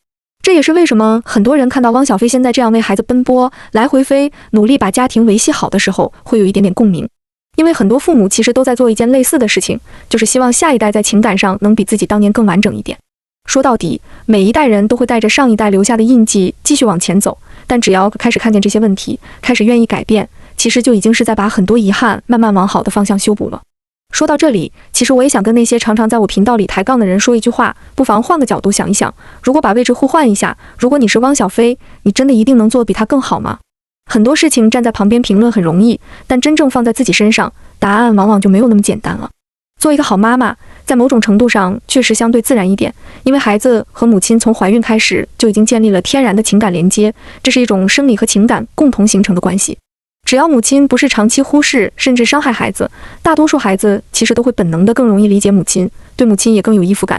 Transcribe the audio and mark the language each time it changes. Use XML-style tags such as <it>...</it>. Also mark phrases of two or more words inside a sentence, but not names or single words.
<zh>這也是為什麼很多人看到汪小菲現在這樣為孩子奔波、來回飛，努力把家庭維繫好的時候，會有一點點共鳴。因為很多父母其實都在做一件類似的事情，就是希望下一代在情感上能比自己當年更完整一點。說到底，每一代人都會帶着上一代留下的印記繼續往前走，但只要開始看見這些問題，開始願意改變，其實就已經是在把很多遺憾慢慢往好的方向修補了。說到這裡，其實我也想跟那些常常在我頻道裡抬槓的人說一句話，不妨換個角度想一想，如果把位置互換一下，如果你是汪小菲，你真的一定能做得比他更好嗎？很多事情站在旁邊評論很容易，但真正放在自己身上，答案往往就沒有那麼簡單了。做一個好媽媽，在某種程度上確實相對自然一點，因為孩子和母親從懷孕開始就已經建立了天然的情感連接，這是一種生理和情感共同形成的關係。只要母親不是長期忽視甚至傷害孩子，大多數孩子其實都會本能的更容易理解母親，對母親也更有依附感。</zh>